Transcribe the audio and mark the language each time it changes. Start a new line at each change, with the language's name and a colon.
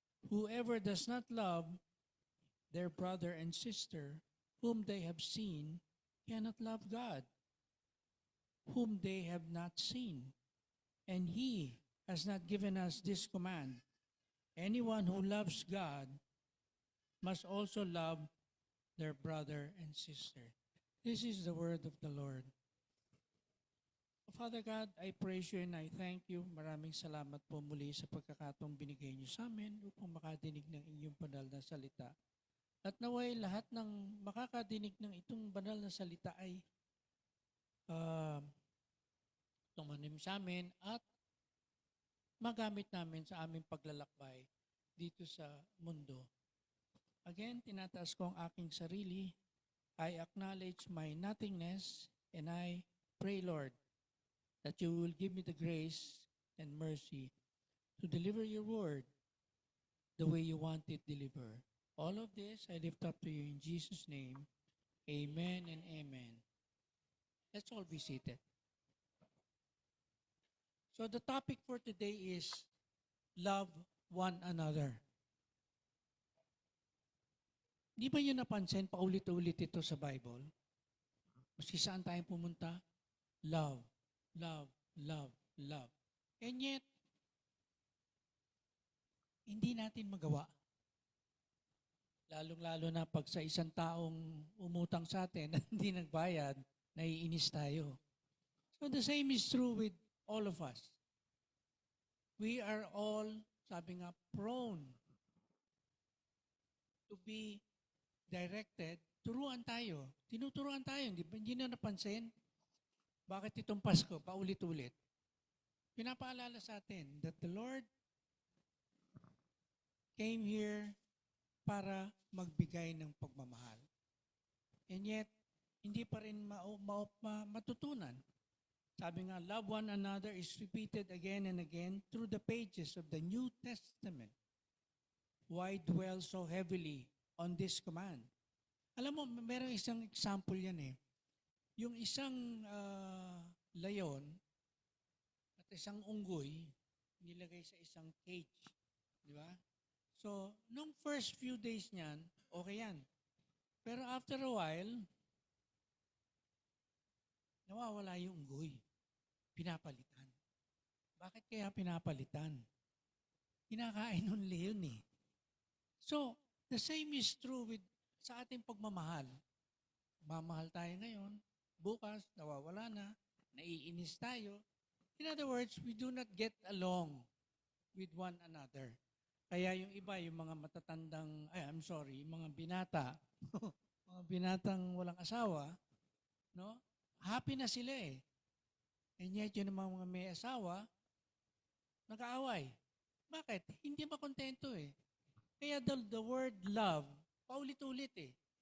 English: Whoever does not love their brother and sister whom they have seen cannot love God, whom they have not seen. And He has not given us this command: anyone who loves God must also love their brother and sister. This is the word of the Lord. Father God, I praise You and I thank You.
Filipino: Maraming salamat po muli sa pagkakataong binigay Niyo sa amin upang makadinig ng Inyong banal na salita. At naway lahat ng makakadinig ng itong banal na salita ay tumanim sa amin at magamit namin sa aming paglalakbay dito sa mundo. Again, tinataas ko ang aking sarili.
English: I acknowledge my nothingness, and I pray, Lord, that You will give me the grace and mercy to deliver Your word the way You want it delivered. All of this I lift up to You in Jesus' name. Amen and amen. Let's all be seated. So the topic for today is love one another.
Filipino: Di ba yun napansin, paulit-ulit ito sa Bible? Maski saan tayo pumunta, love, love, love, love.
English: And yet,
Filipino: hindi natin magawa. Lalong-lalo na pag sa isang taong umutang sa atin at hindi nagbayad, naiinis tayo.
English: So the same is true with all of us. We are all,
Filipino: sabi nga,
English: prone to be directed.
Filipino: Turuan tayo. Tinuturuan tayo. Hindi na napansin. Bakit itong Pasko, paulit-ulit? Pinapaalala sa atin
English: that the Lord came here
Filipino: para magbigay ng pagmamahal.
English: And yet,
Filipino: hindi pa rin matutunan. Sabi nga,
English: love one another is repeated again and again through the pages of the New Testament. Why dwell so heavily on this command?
Filipino: Alam mo, mayroong isang example yan eh. Yung isang layon at isang unggoy, nilagay sa isang cage. Di ba? So, nung first few days niyan, okay yan. Pero after a while, nawawala yung unggoy. Pinapalitan. Bakit kaya pinapalitan? Kinakain ng leon eh.
English: So, the same is true with
Filipino: sa ating pagmamahal. Mamahal tayo ngayon, bukas, nawawala na, naiinis tayo.
English: In other words, we do not get along with one another.
Filipino: Kaya yung iba, yung mga matatandang, yung mga binata, mga binatang walang asawa, no? Happy na sila eh. And yet, yung mga may asawa, nag-aaway. Bakit? Hindi ba kontento eh. Kaya the word love, paulit-ulit eh.